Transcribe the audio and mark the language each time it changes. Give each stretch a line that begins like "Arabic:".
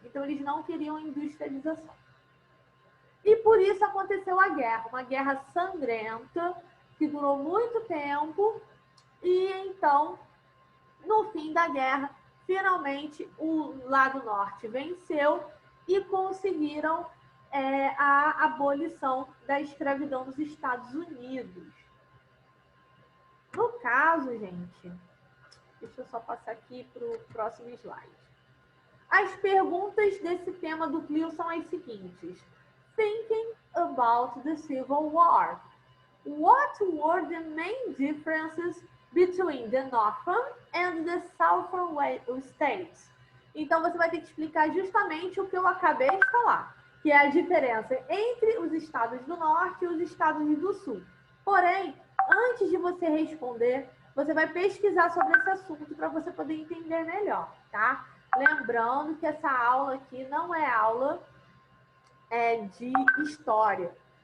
Portuguese: Então, eles não queriam industrialização. E por isso aconteceu a guerra, uma guerra sangrenta, que durou muito tempo, e então, no fim da guerra, finalmente o lado norte venceu e conseguiram a abolição da escravidão nos Estados Unidos. No caso, gente, deixa eu só passar aqui para o próximo slide. As perguntas desse tema do Clio são as seguintes.
English: Thinking about the Civil War. What were the main differences between the Northern and the Southern states?
Portuguese: Então, você vai ter que explicar justamente o que eu acabei de falar, que é a diferença entre os estados do Norte e os estados do Sul. Porém, antes de você responder, você vai pesquisar sobre esse assunto para você poder entender melhor, tá? Lembrando que essa aula aqui não é aula de história.